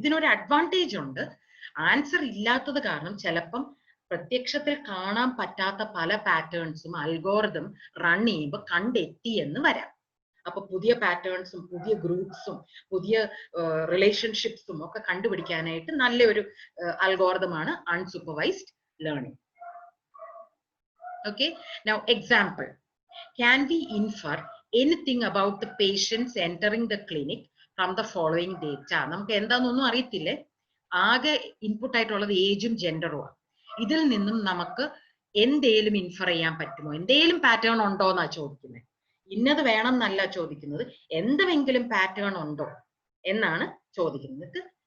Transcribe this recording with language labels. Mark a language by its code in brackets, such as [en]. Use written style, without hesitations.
[ml] ഇതിനൊരു അഡ്വാൻറ്റേജ് ഉണ്ട്. ആൻസർ ഇല്ലാത്തത് കാരണം ചിലപ്പം പ്രത്യക്ഷത്തിൽ കാണാൻ പറ്റാത്ത പല പാറ്റേൺസും അൽഗോറിതം റൺ ചെയ്യുമ്പോൾ കണ്ടെത്തി എന്ന് വരാം. അപ്പൊ പുതിയ പാറ്റേൺസും പുതിയ ഗ്രൂപ്പ്സും പുതിയ റിലേഷൻഷിപ്സും ഒക്കെ കണ്ടുപിടിക്കാനായിട്ട് നല്ലൊരു അൽഗോരിതമാണ് unsupervised learning. [en] Okay, now example, can we infer anything about the patients entering the clinic from the following data? [ml] നമുക്ക് എന്താണെന്നൊന്നും അറിയത്തില്ലേ, ആകെ ഇൻപുട്ട് ആയിട്ടുള്ളത് ഏജും ജെൻഡറും. ഇതിൽ നിന്നും നമുക്ക് എന്തേലും ഇൻഫർ ചെയ്യാൻ പറ്റുമോ, എന്തേലും പാറ്റേൺ ഉണ്ടോ എന്നാ ചോദിക്കുന്നത്. ഇന്നത് വേണം എന്നല്ല ചോദിക്കുന്നത്, എന്തെങ്കിലും പാറ്റേൺ ഉണ്ടോ എന്നാണ് ചോദിക്കുന്നത്.